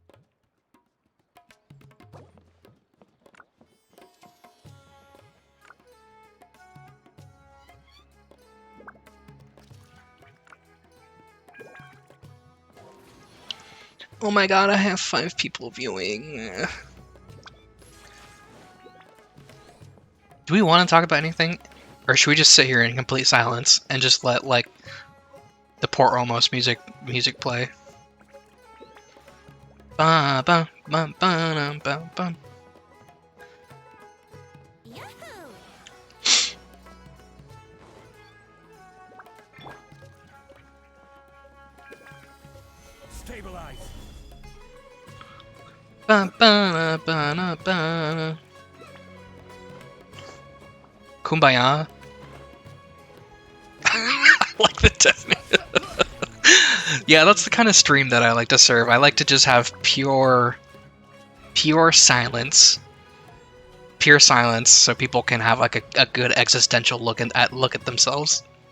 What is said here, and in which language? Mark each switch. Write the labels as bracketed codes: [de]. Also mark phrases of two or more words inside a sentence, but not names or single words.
[en] Oh my god, I have 5 people viewing. Do we want to talk about anything? Or should we just sit here in complete silence and just let, like, the Port Almost music play? Ba ba ba ba ba ba. Yahoo! Stabilize. Ba ba ba ba ba. Kumbaya. I like the technique. Yeah, that's the kind of stream that I like to serve. I like to just have pure silence. Pure silence, so people can have like a good existential look at themselves.